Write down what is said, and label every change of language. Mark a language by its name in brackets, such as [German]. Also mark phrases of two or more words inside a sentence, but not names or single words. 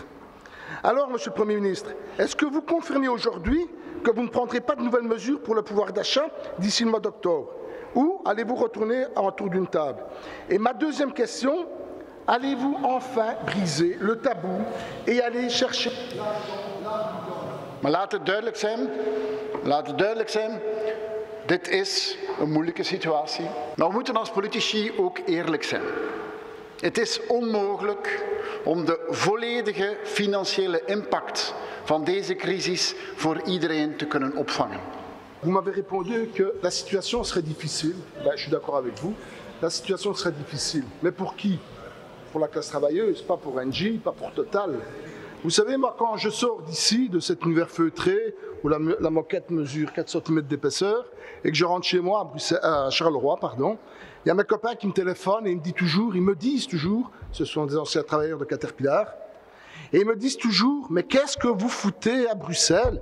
[French] Alors, monsieur le Premier ministre, est-ce que vous confirmez aujourd'hui que vous ne prendrez pas de nouvelles mesures pour le pouvoir d'achat d'ici le mois d'octobre? Ou allez-vous retourner autour d'une table? Et ma deuxième question, allez-vous enfin briser le tabou et aller chercher... [Dutch] Maar laat het duidelijk zijn, dit is een moeilijke situatie. Maar we moeten als politici ook eerlijk zijn. Het is onmogelijk om de volledige financiële impact van deze crisis voor iedereen te kunnen opvangen. [French] Vous m'avez répondu que la situation serait difficile. Ben, je suis d'accord avec vous. La situation serait difficile. Mais pour qui? Pour la classe travailleuse, pas pour Engie, pas pour Total. Vous savez, moi, quand je sors d'ici, de cet univers feutré, où la moquette mesure 4 cm d'épaisseur, et que je rentre chez moi à Charleroi, il y a mes copains qui me téléphonent et ils me disent toujours, ce sont des anciens travailleurs de Caterpillar, et ils me disent toujours, mais qu'est-ce que vous foutez à Bruxelles?